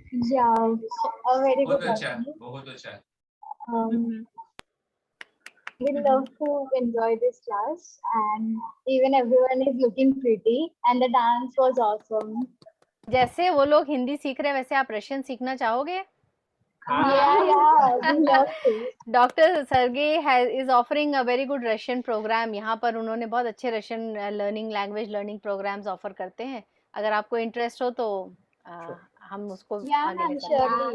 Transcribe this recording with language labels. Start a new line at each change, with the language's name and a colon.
English: Yeah, a very good question.
Hindi: बहुत अच्छा।
English: We love to enjoy this class, and even everyone is looking pretty, and the dance was awesome.
Hindi: जैसे वो लोग हिंदी सीख रहे हैं, वैसे आप रशियन सीखना चाहोगे?
English: Yeah, we love to. Doctor Sergey is offering a very good Russian program.
Hindi: यहाँ पर उन्होंने बहुत अच्छे Russian language learning programmes offer करते हैं। अगर आपको इंटरेस्ट हो तो हम उसको आगे ले सकते हैं।